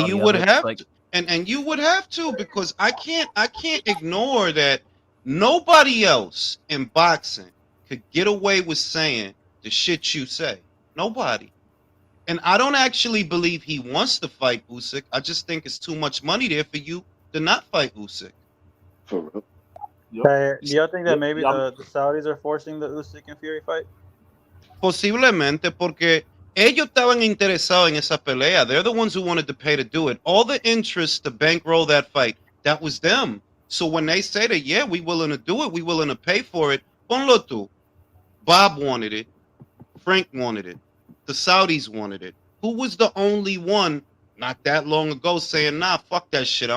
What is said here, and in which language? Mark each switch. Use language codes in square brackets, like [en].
[en] And you would have to, and you would have to, because I can't ignore that nobody else in boxing could get away with saying the shit you say. Nobody. And I don't actually believe he wants to fight Usyk. I just think it's too much money there for you to not fight Usyk. For real. Do y'all think that maybe the Saudis are forcing the Usyk and Fury fight? [es] Posiblemente, porque ellos estaban interesados en esa pelea. [en] They're the ones who wanted to pay to do it. All the interest to bankroll that fight, that was them. So when they say that, yeah, we willing to do it, we willing to pay for it, [es] ponlo tú. [en] Bob wanted it. Frank wanted it. The Saudis wanted it. Who was the only one not that long ago saying, nah, fuck that shit.